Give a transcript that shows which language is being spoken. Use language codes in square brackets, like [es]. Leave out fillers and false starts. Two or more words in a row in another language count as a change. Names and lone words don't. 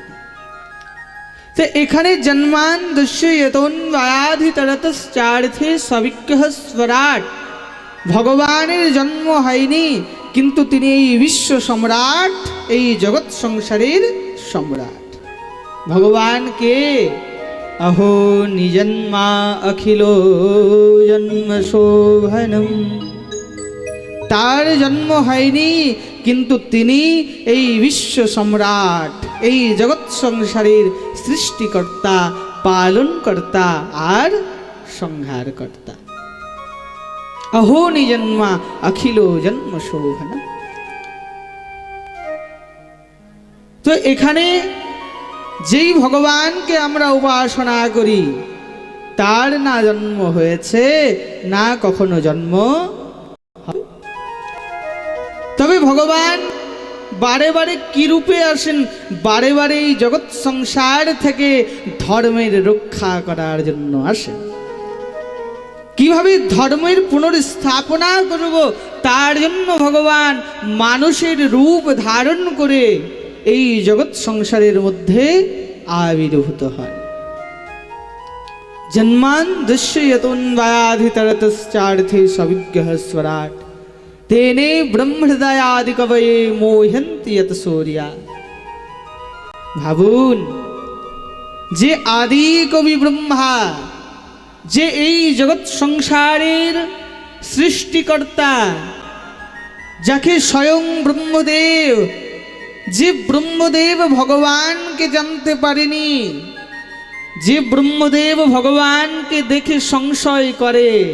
[bn] তো এখানে [sa] জন্মান দস্যতন্বয়াধিতরতশ্চার্থে সবিজ্ঞঃ স্বরাট, [bn] ভগবানের জন্ম হয়নি, কিন্তু তিনি এই বিশ্ব সম্রাট, এই জগৎ সংসারের সম্রাট। ভগবান কে? [sa] अहो निजन्मा अखिलो जन्म शोभनम, [bn] তার জন্ম হয়নি, কিন্তু তিনি এই বিশ্ব সম্রাট, এই জগৎ সংসারের সৃষ্টিকর্তা, পালনকর্তা আর সংহারকর্তা। [sa] अहो निजन्मा अखिलो जन्म शोभनम। [bn] তো এখানে যেই ভগবানকে আমরা উপাসনা করি তার না জন্ম হয়েছে, না কখনো জন্ম হবে। তবে ভগবান বারে বারে কি রূপে আসেন? বারে বারে এই জগৎ সংসার থেকে ধর্মের রক্ষা করার জন্য আসেন। কিভাবে ধর্মের পুনর্স্থাপনা করব তার জন্য ভগবান মানুষের রূপ ধারণ করে এই জগৎ সংসারের মধ্যে আবির্ভূত হন। [sa] জন্মান দস্যতন্বয়াধিতরতশ্চার্থে সবিজ্ঞঃ স্বরাট, তেনে ব্রহ্মহৃদয়াদি কবয়ে মোহন্তি যত সূর্যা। [bn] ভাবুন, যে আদি কবি ব্রহ্মা, যে এই জগৎ সংসারের সৃষ্টিকর্তা, যাকে স্বয়ং ব্রহ্মদেব, যে ব্রহ্মদেব ভগবানকে জানতে পারেনি, যে ব্রহ্মদেব ভগবানকে দেখে সংশয় করে,